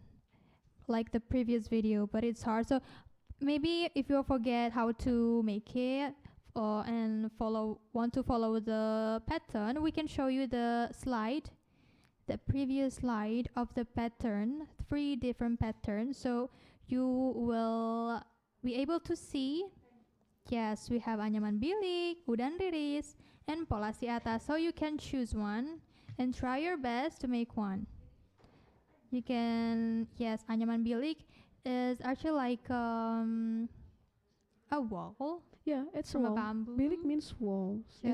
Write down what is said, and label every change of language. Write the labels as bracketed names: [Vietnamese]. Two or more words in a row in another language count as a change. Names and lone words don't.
[English] Like the previous video, but it's hard. So maybe if you forget how to make it and want to follow the pattern, we can show you the slide, the previous slide of the pattern, 3 different patterns, so you will be able to see. Yes, we have anyaman bilik, udan riris, and polasi atas. So you can choose one and try your best to make one. You can, yes, anyaman bilik is actually like a wall. Yeah, it's From a wall. bamboo. Bilik means walls in